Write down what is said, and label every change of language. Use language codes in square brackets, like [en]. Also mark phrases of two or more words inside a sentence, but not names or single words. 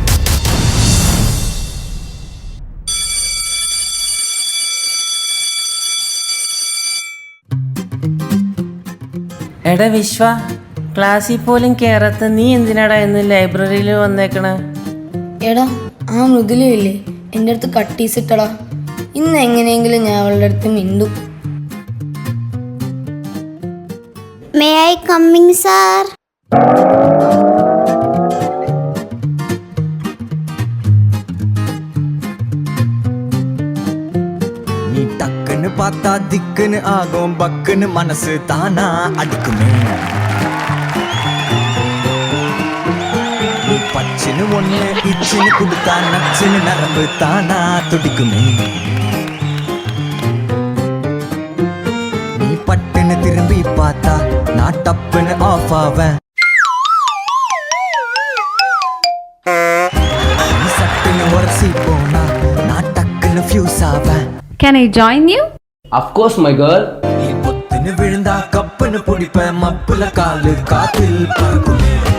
[ml] എടാ വിശ്വ, ക്ലാസ്സിൽ പോലും കേറാത്ത നീ എന്തിനാടാ ഇന്ന് ലൈബ്രറിയിൽ വന്നേക്കണേ? എടാ, ആ മൃദുലയില്ലേ എൻ്റെ അടുത്ത് കട്ടീസിട്ടടാ. ഇന്ന് എങ്ങനെയെങ്കിലും ഞാൻ അവളുടെ അടുത്ത് മിണ്ടും. [en] May I coming sir? [ta] நீ டக்குன்னு பார்த்தா திக்குன்னு ஆகும், பக்குன்னு மனசு தானா அடிக்குமே. நீ பச்சுன்னு ஒண்ணு இச்சுன்னு கொடுத்தா நச்சுன்னு நரம்பு தானா துடிக்குமே. நீ பட்டுன்னு திரும்பி பார்த்தா நான் டப்புன்னு ஆஃப் ஆவேன். நீ சட்டுன்னு உரசி போனா நான் டக்குன்னு ஃபியூஸ் ஆவேன். [en] Can I join you? Of course my girl. [ta] நீ பொத்துன்னு விழுந்தா கப்புன்னு பிடிப்பேன், மப்புல காலு காத்தில் பறக்குமே.